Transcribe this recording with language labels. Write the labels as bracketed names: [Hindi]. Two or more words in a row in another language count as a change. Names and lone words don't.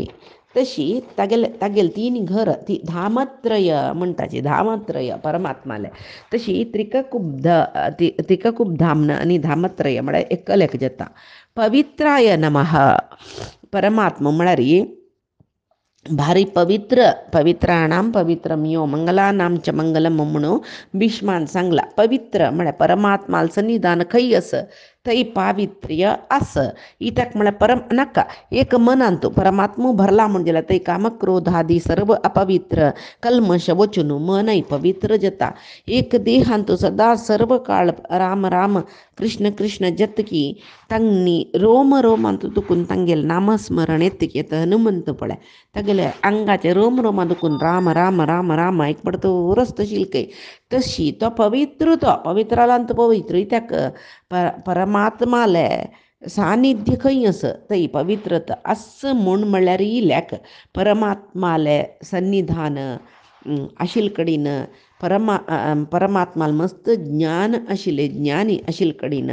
[Konkani] तशी तागेले तिनी घर ती धामत्रय म्हणटाची, धामत्रय परमात्माले. तशी त्रिकूपधाम आनी धामत्रय म्हळ्यार एकलेक जाता. [Sanskrit] पवित्राय नमः [Konkani] परमात्मा म्हळ्यार भारी पवित्र, [Sanskrit] पवित्राणाम पवित्रम यो मंगलानाम च मंगलम [Konkani] म्हणून भीष्मान सांगला. पवित्र म्हळ्यार परमात्माल सन्निधान खंय आस थंय पावित्र्य आस. इत्याक म्हळ्यार परम नाका एक मनान तूं परमात्मो भरला म्हणजे जाल्यार थंय कामक्रोधादी सर्व अपवित्र कल्मश वचून मनय पवित्र जाता. एक देहान तूं सदा सर्व काळ राम राम कृष्ण कृष्ण जतकी तांनी रोम रोमान तूं दुखून तांगेले नामस्मरण येतकी येता हनुमंत पळय तागेले आंगाचे रोम रोमा दुखून राम राम राम राम एक पडतो रस्त शिलकय. तशी तो पवित्रालांत पवित्र. इत्याक परमात्माले सानिध्य खंय आस थंय पवित्रता आस म्हूण म्हळ्यार इल्याक परमात्माले सन्निधान आशिल्ले कडेन परमात्माल मस्त ज्ञान आशिल्ले ज्ञानी आशिल्ले कडेन.